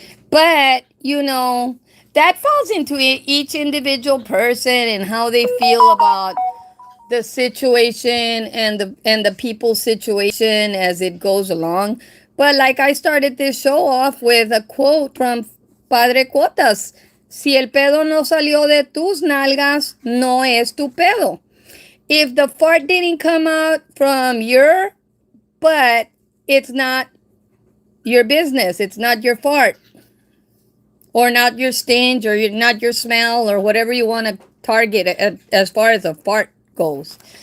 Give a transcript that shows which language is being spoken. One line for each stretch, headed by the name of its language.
English: But, that falls into each individual person and how they feel about the situation and the people's situation as it goes along. But like I started this show off with a quote from Padre Cuotas.
Spanish: Si el pedo no salió de tus nalgas, no es tu pedo.
English: If the fart didn't come out from your butt, it's not your business. It's not your fart, or not your stench, or not your smell, or whatever you want to target as far as a fart goes.